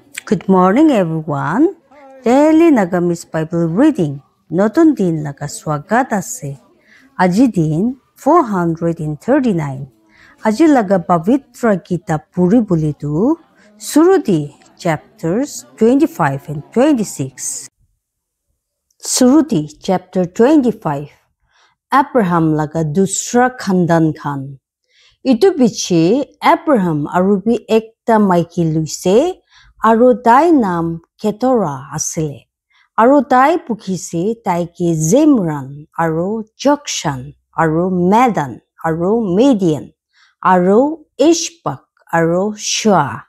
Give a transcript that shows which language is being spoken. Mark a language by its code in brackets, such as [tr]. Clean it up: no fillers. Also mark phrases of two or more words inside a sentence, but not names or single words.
[en] Good morning, everyone. Daily Nagamis Bible reading. [nag] Notun din laga swagat ase. Aji din 439. Aji laga Pavitra Gita Puri bulitu. Surudi [en] chapters 25 and 26. [nag] Surudi chapter 25. Abraham laga dusra khandan khan. Itu bichi Abraham arubi ekta maiki luise. Aru tai nam Ketora asile. Aru tai pukhisi taiki Zimran, aru Jokshan, aru Medan, aru Midian, aru Ishbak, aru Shua.